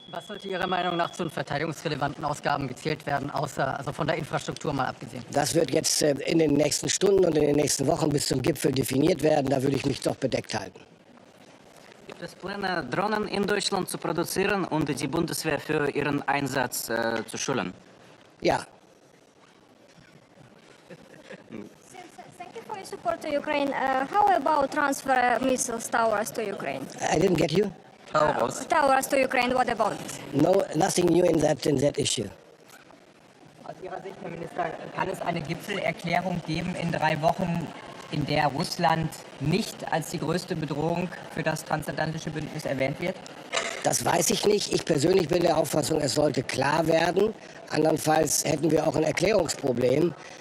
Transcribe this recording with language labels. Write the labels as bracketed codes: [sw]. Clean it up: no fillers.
[de] Was sollte Ihrer Meinung nach zu den verteidigungsrelevanten Ausgaben gezählt werden, also von der Infrastruktur mal abgesehen? Das wird jetzt in den nächsten Stunden und in den nächsten Wochen bis zum Gipfel definiert werden. Da würde ich mich doch bedeckt halten. Gibt es Pläne, Drohnen in Deutschland zu produzieren und die Bundeswehr für ihren Einsatz zu schulen? Ja. [en] Thank you for your support to Ukraine. How about transfer missiles towers to Ukraine? I didn't get you. Towers to Ukraine, what about it? No, nothing new in that issue. [de] Aus Ihrer Sicht, Herr Minister, kann es eine Gipfelerklärung geben in 3 Wochen, in der Russland nicht als die größte Bedrohung für das transatlantische Bündnis erwähnt wird? Das weiß ich nicht. Ich persönlich bin der Auffassung, es sollte klar werden. Andernfalls hätten wir auch ein Erklärungsproblem.